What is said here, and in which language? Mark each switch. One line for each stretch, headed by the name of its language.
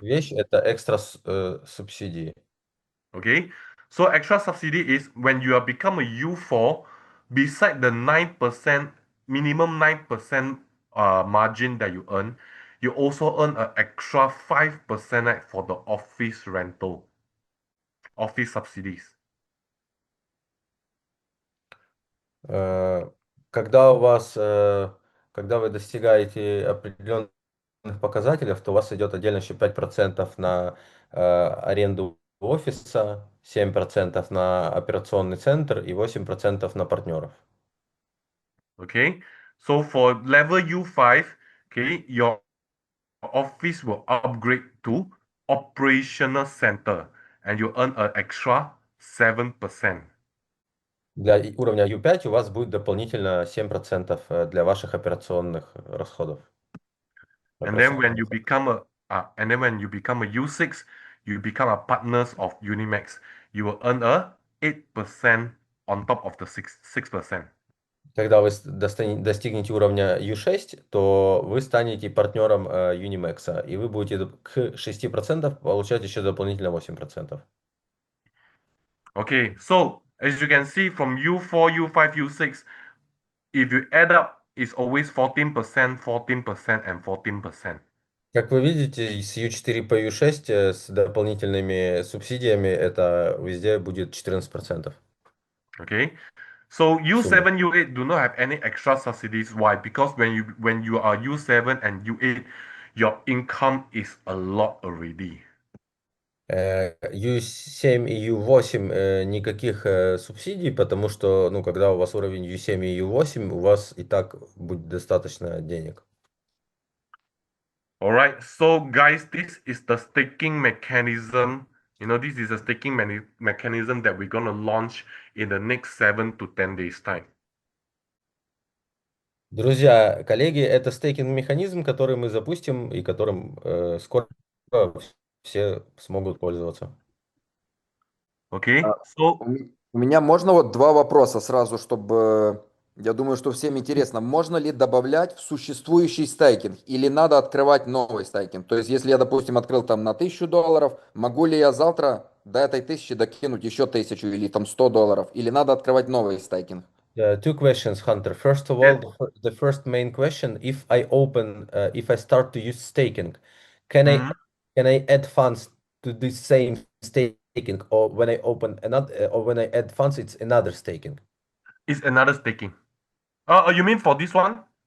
Russian: вещь– это экстра субсидии.
English: Okay, so extra subsidy is when you are become a U4, beside the 9% minimum 9% margin that you earn, you also earn an extra 5% right, for the office rental, office subsidies.
Russian: Э, Когда у вас, когда вы достигаете определенных показателей, то у вас идет отдельно еще 5% на аренду офиса, 7% на операционный центр и 8% на партнеров.
English: Okay, so for level U5, okay, your office will upgrade to operational center and you earn an extra 7%.
Russian: Для уровня U5 у вас будет дополнительно 7% для ваших операционных расходов.
English: And then when
Russian: Операционных
English: you
Russian: расходов.
English: become a U6, you become a partners of Unimax. You will earn a 8% on top of the 6%.
Russian: Когда вы достигнете уровня U6, то вы станете партнером UniMax, и вы будете к 6% получать еще дополнительно 8%.
English: Okay, so as you can see from U4, U5, U6, if you add up, it's always 14%, 14%, and 14%.
Russian: Как вы видите, с U4 по U6 с дополнительными субсидиями это везде будет 14%
English: Okay, so
Russian: суммы.
English: U7, U8 do not have any extra subsidies. Why? Because when you are U7 and U8, your income is a lot already.
Russian: U7 и U8 никаких субсидий, потому что, ну, когда у вас уровень U7 и U8, у вас и так будет достаточно денег.
English: All right, so guys, this is the staking mechanism. This is a staking mechanism that we're going to launch in the next 7 to 10 days time.
Russian: Друзья, коллеги, это стейкинг-механизм, который мы запустим и которым скоро все смогут пользоваться.
English: Okay, А, so
Russian: У меня можно вот два вопроса сразу, чтобы, я думаю, что всем интересно. Можно ли добавлять в существующий стейкинг или надо открывать новый стейкинг? То есть, если я, допустим, открыл там на $1000, могу ли я завтра до этой 1000 докинуть еще 1000 или там $100? Или надо открывать новый стейкинг?
English: Two questions, Hunter. First of all, that, the first main question: if I start to use staking, can I mhm, can I add funds to the same staking, or when I open another, or when I add funds, it's another staking? is another staking. You mean for this one?